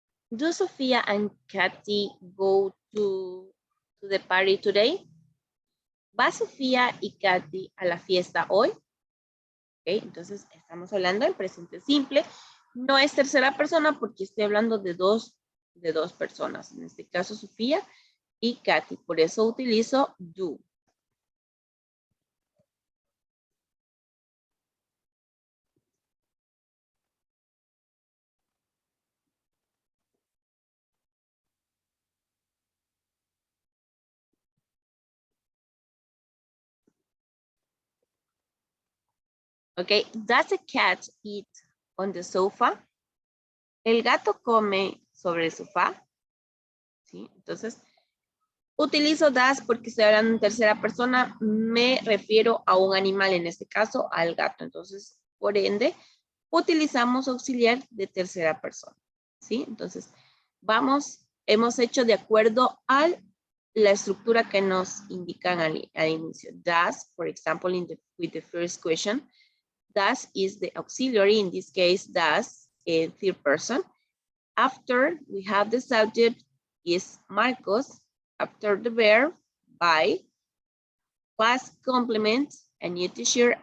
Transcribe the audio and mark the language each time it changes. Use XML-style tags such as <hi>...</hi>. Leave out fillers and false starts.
<en>Do Sofia and Katy go to the party today?</en> <es>¿Va Sofía y Katy a la fiesta hoy? Okay, entonces estamos hablando en presente simple. No es tercera persona porque estoy hablando de dos personas. En este caso, Sofía y Katy. Por eso utilizo do.</es> <en>Okay, does a cat eat on the sofa?</en> <es>¿El gato come sobre el sofá? ¿Sí? Entonces, utilizo does porque estoy hablando en tercera persona. Me refiero a un animal, en este caso, al gato. Entonces, por ende, utilizamos auxiliar de tercera persona. ¿Sí? Entonces, hemos hecho de acuerdo a la estructura que nos indican al inicio.</es> <en>Does, for example, with the first question, does is the auxiliary, in this case, does, in third person. After we have the subject is Marcos. After the verb, by. Past complement, a new teacher.</en>